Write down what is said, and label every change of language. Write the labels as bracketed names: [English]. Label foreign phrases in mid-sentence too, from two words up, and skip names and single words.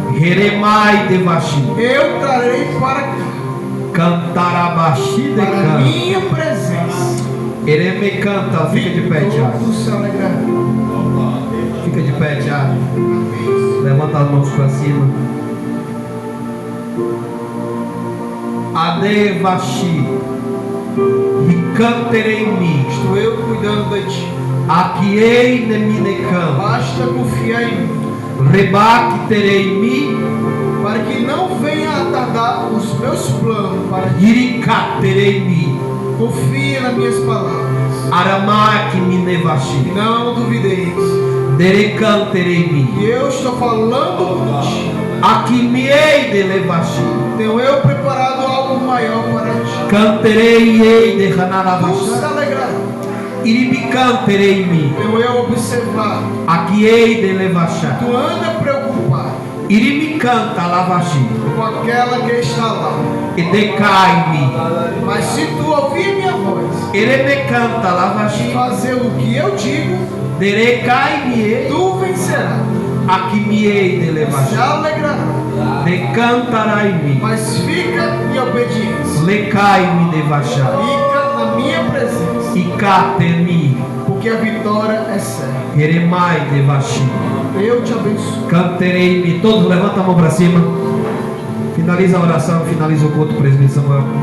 [Portuguese] Jeremai devashi. Eu trarei para cá, Cantarabashi de para a can. minha presença. Ereme canta. Fica de pé, Tiago. Todo se alegrará. Fica de pé, Tiago. Levanta as mãos para cima. Adevashi. Ricanterei mi. Estou eu cuidando de ti. Akiei neminecam. Basta confiar em mim, Rebacterei mi. para que não venha a tardar os meus planos para ti. Iricaterei mi. Confia nas minhas palavras. Aramaki minevashi. Não duvideis. Derecanterei mi. E eu estou falando contigo. Akimiei delevashi. Tenho eu preparado algo maior para ti. Canterei ei de Tu se Hanaravashi. alegrará. Iribicanterei mi. Tenho eu observado. Akiei delevashi. Tu anda preocupado Iribicanta lavashi. com aquela que está lá. Edecai-me. Mas se tu ouvir minha voz Erebecanta e lavashi. fazer o que eu digo, Derecai-me. tu vencerás. Akimiei Se delevashi. alegrará. Decantarai-me. Mas fica em obediência. Lecai-me devashai. Fica na minha presença. Icatemi. Porque a vitória é certa. Eremai devashi. Eu te abençoo. Canterei-me. Todos levanta a mão para cima. Finaliza a oração, finaliza o culto, presbítero Samuel.